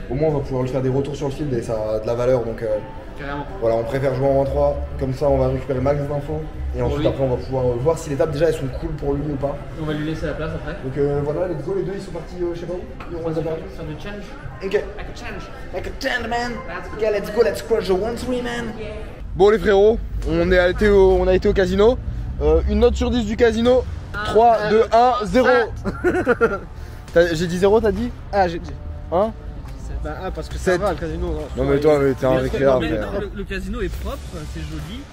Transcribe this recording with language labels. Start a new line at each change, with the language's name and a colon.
French: Au moins on va pouvoir lui faire des retours sur le field et ça a de la valeur, donc Carrément. voilà, on préfère jouer en 1-3, comme ça on va récupérer max d'infos. Et ensuite lui. après on va pouvoir voir si les tables déjà elles sont cool pour lui ou pas. On va lui laisser la place après. Donc voilà,
English: let's go,
French: les deux ils sont partis je sais pas où, on les a perdus. Sur le challenge. Ok.
English: Like a challenge. Like a gentleman. Ok, let's go, let's crush the 1-3 man.
French: Bon les frérots, on a été au casino. Une note sur 10 du casino. 3, 2, 1, 0. J'ai dit 0, t'as dit? Ah, j'ai dit. Hein? Bah, ah, parce que ça Sept. va, le casino. Non mais toi, mais t'es un éclair, Non, mais frère. le casino est propre, c'est joli.